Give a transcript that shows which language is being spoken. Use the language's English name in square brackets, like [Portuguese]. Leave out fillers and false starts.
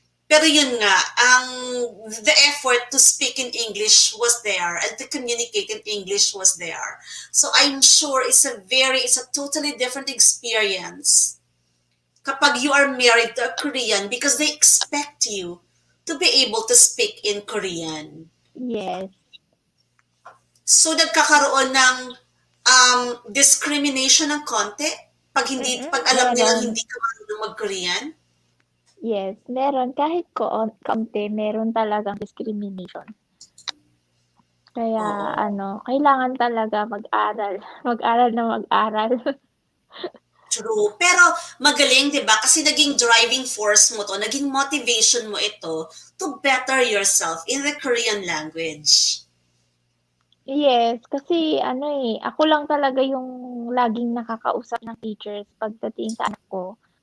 [Filipino] Pero yun nga, [English] the effort to speak in English was there and to communicate in English was there. So I'm sure it's a totally different experience [Filipino] kapag [English] you are married to a Korean because they expect you to be able to speak in Korean. Yes. [Filipino] So nagkakaroon ng discrimination ng konti pag alam nilang Meron. hindi ka marunong mag-Korean. Yes, meron. Kahit kaunti, meron talagang discrimination. Kaya Oo. kailangan talaga mag-aral. Mag-aral na mag-aral. True. Pero magaling, 'di ba? Kasi naging driving force mo 'to, naging motivation mo ito [English] to better yourself in the Korean language. [Filipino] Yes, kasi ano ako lang talaga yung laging nakakausap ng teachers pagdating sa anak ko.